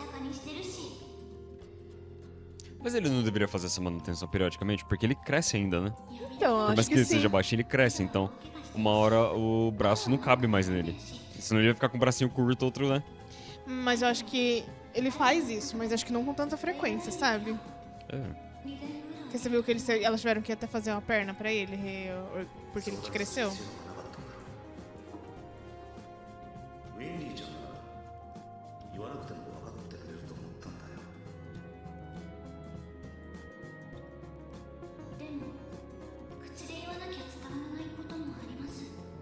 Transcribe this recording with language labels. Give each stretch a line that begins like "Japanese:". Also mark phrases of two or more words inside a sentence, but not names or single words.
Japanese: にしてるし。
Portuguese: Mas ele não deveria fazer essa manutenção periodicamente, porque ele cresce ainda, né? Então, eu Por mais acho que que ele sim. seja baixinho, ele cresce, então uma hora o braço não cabe mais nele. Senão ele vai ficar com o bracinho curto, outro, né? Mas eu acho que ele faz isso, mas acho que não com tanta frequência, sabe? É. Porque você viu que elas tiveram que até fazer uma perna pra ele, porque ele cresceu.
Japanese: ウィンリーちゃんなら言わなくても分かってくれると思ったんだよ。でも口で言わなきゃ伝わらないこともあります。